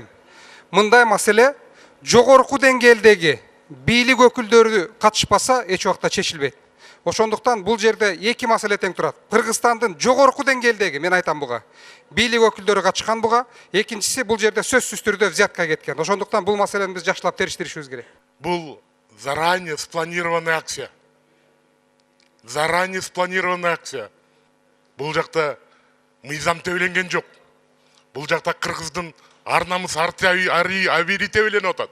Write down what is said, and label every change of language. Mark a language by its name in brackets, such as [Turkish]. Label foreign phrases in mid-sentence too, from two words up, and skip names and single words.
[Kyrgyz] Мындай маселе жогорку деңгээлдеги бийлик өкүлдөрү катышпаса эч убакта чечилбейт. Ошондуктан бул жерде эки маселе тең турат. Кыргызстандын жогорку деңгээлдеги, мен айтам буга, бийлик өкүлдөрү катышкан буга. Экинчиси, бул жерде сөзсүз түрдө взятка кеткен. Ошондуктан бул маселени биз жакшылап териштиришибиз керек. [Russian] Бұл заранее спланированная акция. Заранее спланированная акция. [Kyrgyz] Бұл жақта мыйзам тебеленген жоқ. Бұл жақта Кыргыздын ар намыс, ар абийири тебеленип атат.